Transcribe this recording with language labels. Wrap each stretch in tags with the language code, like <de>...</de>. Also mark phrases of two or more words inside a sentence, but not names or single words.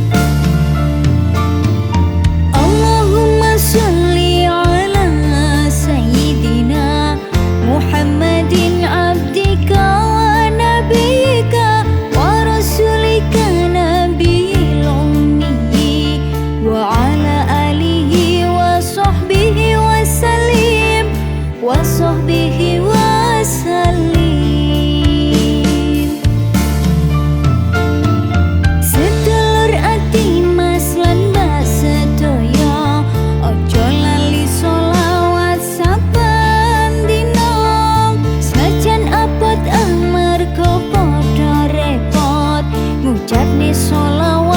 <ar>اللهم صل على سيدنا محمد عبدك ونبيك ورسولك النبي الأمي وعلى آله وصحبه وسلم وصحبه وسلم wa sahbihi wa sallim.</ar> <jv>Sedulur ati mas lan mbak sedaya, ojo lali sholawat saben dina. Senajan abot amarga padha repot, ngucapne sholawat</jv>